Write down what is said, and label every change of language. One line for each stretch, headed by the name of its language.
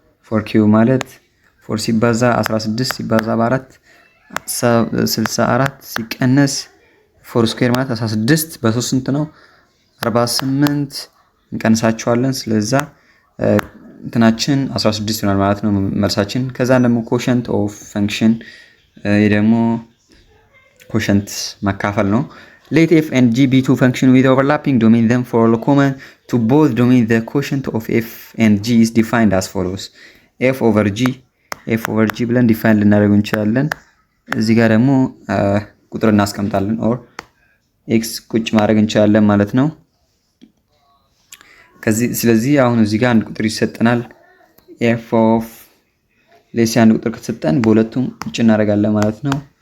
Amharic: 4 ኪዩብ ማለት 4 ሲባዛ 16 ሲባዛ በ4 64 ሲቀነስ 4 ስኩዌር ማለት 16 በ3 ስንት ነው? 48 እንቀንሳቸዋለን። ስለዛ እንትናችን 16 ይሆናል ማለት ነው መልሳችን። ከዛ ደግሞ ኮሸንት ኦፍ ፈንክሽን ደግሞ ኮሸንት መካፈል ነው።
English: Let f and g be two functions with overlapping domain, then for all common to both domains the quotient of f and g is defined as follows.
Amharic: f over g ብለን ዲፋይን ልናደርገው እንችላለን። እዚህ ጋር ደግሞ ቁጥር እናስቀምጣለን ኦር ኤክስ ቁጭ ማድረግ እንችላለን ማለት ነው። ስለዚህ አሁን እዚህ ጋር አንድ ቁጥር ይሰጠናል። f of ሌስ አንድ ቁጥር ከተሰጠን በሁለቱም ቁጭ እናደርጋለን ማለት ነው።